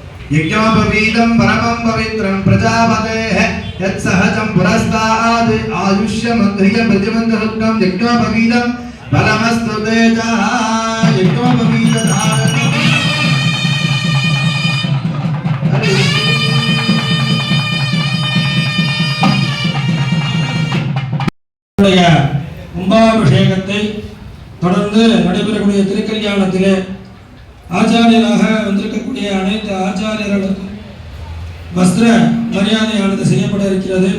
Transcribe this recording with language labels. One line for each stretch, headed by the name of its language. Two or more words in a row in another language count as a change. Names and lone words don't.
Sanskrit: यज्ञोपवीतं परमं पवित्रं प्रजापतेः यत्सहजं पुरस्ताद् आयुष्यमन्त्रिय प्रतिमन्त्ररुक्तं यज्ञोपवीतं बलमस्तु तेजः यज्ञोपवीतधारणम्
Tamil: கும்பாபிஷேகத்தை தொடர்ந்து நடைபெறக்கூடிய திருக்கல்யாணத்திலே ஆச்சாரியராக வந்திருக்கக்கூடிய அனைத்து ஆச்சாரியர்களுக்கும் வஸ்திர மரியாதையானது செய்யப்பட இருக்கிறது.